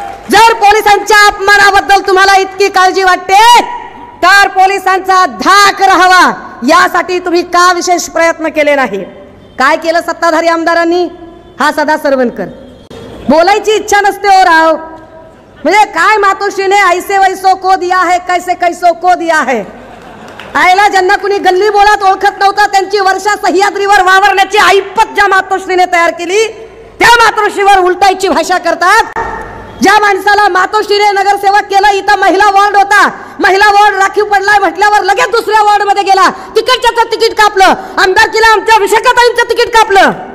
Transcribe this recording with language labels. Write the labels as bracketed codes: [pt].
[mr] जर पोलिसांच्या अपमानाबद्दल तुम्हाला इतकी काळजी वाटते तर पोलिसांचा धाक राहावा यासाठी तुम्ही का विशेष प्रयत्न केले नाही? काय केलं सत्ताधारी आमदारांनी? हा सदा सरवणकर बोलायची इच्छा नसते हो राव. म्हणजे काय [hi] मातोश्रीने ऐसे वैसो को दिया है, कैसे कैसो को दिया है. [mr] आयला ज्यांना कुणी गल्ली बोळात ओळखत नव्हता त्यांची वर्षा सह्याद्रीवर वावरण्याची ऐपत ज्या मातोश्रीने तयार केली, त्या मातोश्रीवर उलटायची भाषा करतात. ज्या माणसाला मातोश्रीने नगरसेवक केलं, इथं महिला वॉर्ड होता, महिला वॉर्ड राखीव पडलाय म्हटल्यावर लगेच दुसऱ्या वॉर्ड मध्ये गेला, तिकडच्याचं तिकीट कापलं, आमदारकीला आमच्या विशाखाताईंचं तिकीट कापलं.